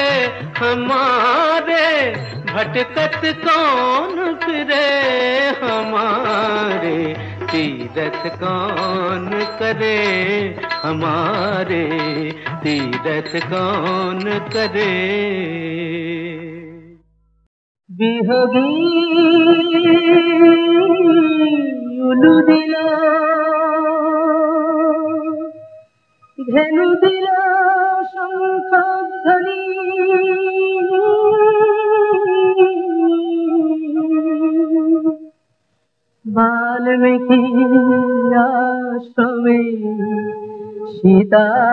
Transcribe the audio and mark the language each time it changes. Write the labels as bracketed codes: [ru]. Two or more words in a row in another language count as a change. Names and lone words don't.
[hi] हमारे भटकत कौन फिरे हमारे तीरथ कौन करे हमारे तीरथ कौन करे [bn] বিহগী উলু দিল ধেনু দিল শঙ্খধ্বনি বাল্মীকি আশ্রমে সীতা